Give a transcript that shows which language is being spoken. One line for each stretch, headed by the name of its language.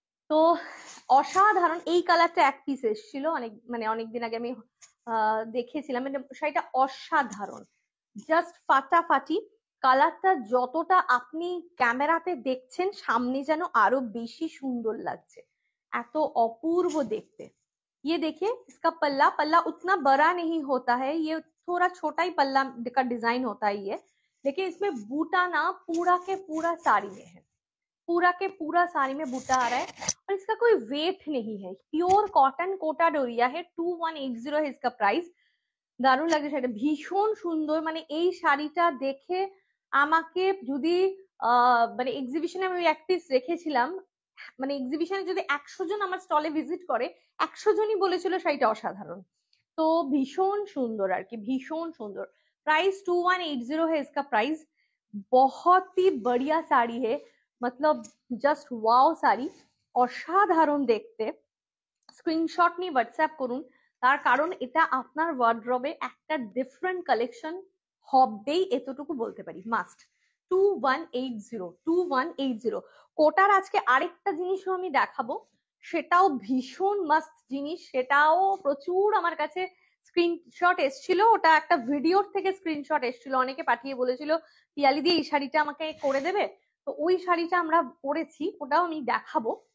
Bangla: তো অসাধারণ, এই কালারটা এক পিস এসেছিল অনেক, মানে অনেকদিন আগে আমি দেখেছিলাম, শাড়িটা অসাধারণ, জাস্ট ফাটাফাটি। কালারটা যতটা আপনি ক্যামেরাতে দেখছেন সামনে যেন আরো বেশি সুন্দর লাগছে, এত অপূর্ব দেখতে।
Hindi: ये देखिए इसका पल्ला, पल्ला उतना बड़ा नहीं होता है, ये थोड़ा छोटा ही पल्ला का डिजाइन होता है ये, लेकिन इसमें बूटा ना पूरा के पूरा साड़ी में है, पूरा के पूरा साड़ी में बूटा आ रहा है, और इसका कोई वेट नहीं है, प्योर कॉटन कोटा डोरिया है। 2180 है इसका प्राइस।
Bangla: দারুণ লাগে শাড়িটা, ভীষণ সুন্দর। মানে এই শাড়িটা দেখে আমাকে যদি মানে এক্সিবিশনে আমি এক পিস রেখেছিলাম, মানে এক্সিবিশনে যদি 100 জন আমার স্টলে ভিজিট করে 100 জনই বলেছিল শাড়িটা অসাধারণ। তো ভীষণ সুন্দর আর কি, ভীষণ সুন্দর।
Hindi: प्राइस 2180 है इसका प्राइस। बहुत ही बढ़िया साड़ी है, मतलब
Bangla: জাস্ট ওয়াও শাড়ি, অসাধারণ দেখতে। স্ক্রিনশট নিয়ে হোয়াটসঅ্যাপ করুন, তার কারণ এটা আপনার ওয়ার্ড্রবে একটা ডিফারেন্ট কালেকশন হবেই, এতটুকু বলতে পারি, মাস্ট। 2180 কোটার আজকে আরেকটা জিনিসও আমি দেখাবো, সেটাও ভীষণ মাস্ট জিনিস, সেটাও প্রচুর আমার কাছে স্ক্রিনশট এসেছিল, ওটা একটা ভিডিওর থেকে স্ক্রিনশট এসেছিল, অনেকে পাঠিয়ে বলেছিল পিয়ালি দিয়ে এই শাড়িটা আমাকে করে দেবে, তো ওই শাড়িটা আমরা পরেছি, ওটাও আমি দেখাবো।